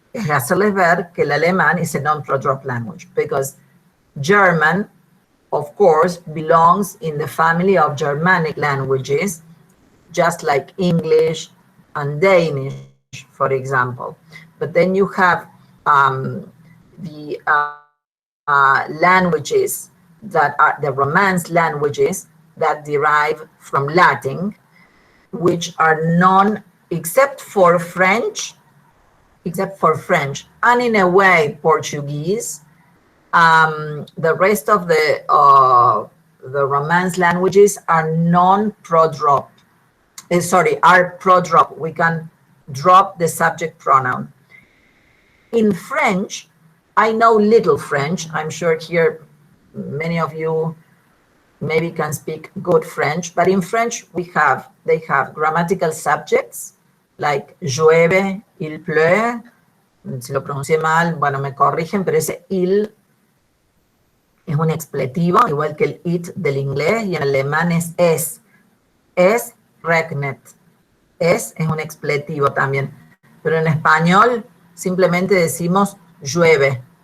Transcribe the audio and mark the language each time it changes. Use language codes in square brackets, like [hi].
[es] hacerles ver que el alemán [en] is a non-pro-drop language, because German, of course, belongs in the family of Germanic languages, just like English and Danish, for example. But then you have the languages that are the Romance languages that derive from Latin, which are except for French, and in a way Portuguese. The rest of the Romance languages are non-pro-drop. Are pro-drop. We can drop the subject pronoun. In French, I know little French. I'm sure here many of you maybe can speak good French, but in French they have grammatical subjects like llueve, il pleut. [es] Si lo pronuncié mal, bueno, me corrigen, pero ese il es un expletivo, igual que el it del inglés, y en alemán es es. [de] Es regnet. [es] Es un expletivo también. Pero en español simplemente decimos llueve.